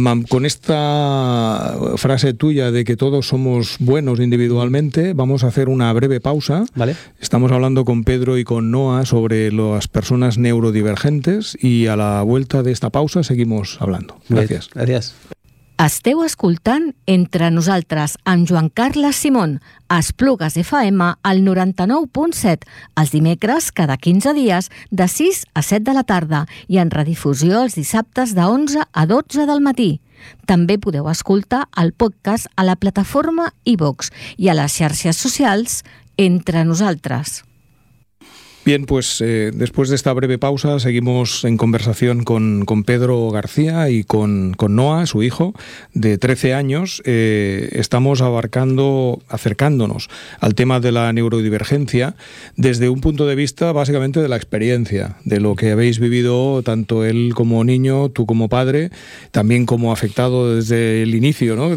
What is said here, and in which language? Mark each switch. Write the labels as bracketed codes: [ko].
[es] Con esta frase tuya de que todos somos buenos individualmente, vamos a hacer una breve pausa. Vale. Estamos hablando con Pedro y con Noa sobre las personas neurodivergentes, y a la vuelta de esta pausa seguimos hablando. Gracias. Pues, gracias. [ca] Esteu escoltant Entre nosaltres amb Joan Carles Simón a Esplugues FM al 99.7 els dimecres cada 15 dies de 6 a 7 de la tarda i en redifusió els dissabtes de 11 a 12 del matí. També podeu escoltar el podcast a la plataforma iVoox i a les xarxes socials Entre nosaltres. [es] Bien, pues después de esta breve pausa seguimos en conversación con Pedro García y con Noa, su hijo, de 13 años. Estamos acercándonos al tema de la neurodivergencia desde un punto de vista básicamente de la experiencia, de lo que habéis vivido tanto él como niño, tú como padre, también como afectado desde el inicio, ¿no?